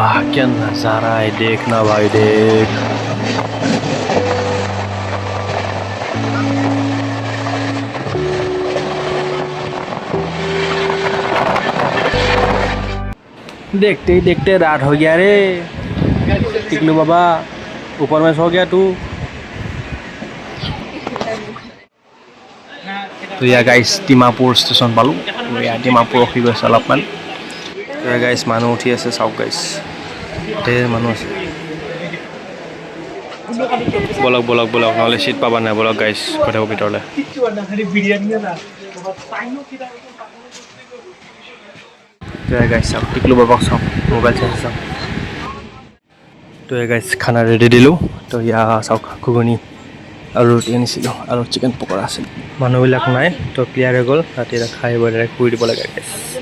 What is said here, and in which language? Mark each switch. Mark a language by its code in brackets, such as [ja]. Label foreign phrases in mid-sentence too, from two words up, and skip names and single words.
[hi] क्या नज़ारा है देखना भाई देख देखते ही देखते रात हो गया रे टिकलू बाबा ऊपर में सो गया तू [as] तो [en] ya guys [as] ডিমাপুৰ ষ্টেচন পালোঁ তো ইয়াত ডিমাপুৰ ৰখি গৈছে অলপমান তো গাইছ মানুহ উঠি আছে চাওক গাইছ ঢেৰ মানুহ আছে বলক বলক বলক নহ'লে চিট পাবা নাই বলক গাইছ গৈ থাকোঁ ভিতৰলৈ তো গাইছ চাওক টিকলু বাবাক চাওক মোবাইল চাই চাওক তো গাইছ খানা ৰেডি দিলোঁ তো ইয়া চাওক ঘুগুনি আৰু ৰুটি আনিছিলোঁ আৰু চিকেন পকৰা আছিল মানুহবিলাক নাই তো ক্লিয়াৰ হৈ গ'ল ৰাতি এটা খাই বৈ ডাইৰেক্ট শুই দিব লাগে গাইছ